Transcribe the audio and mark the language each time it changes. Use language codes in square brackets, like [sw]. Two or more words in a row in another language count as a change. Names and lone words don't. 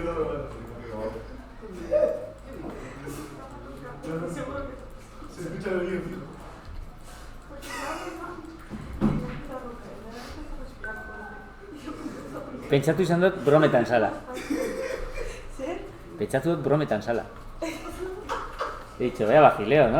[es] No me vas a se escucha el vídeo, fijo. [eu] Pentsatu izan dut brometan zala. Pentsatu dut brometan zala. [es] He dicho, vaya vacileo, ¿no?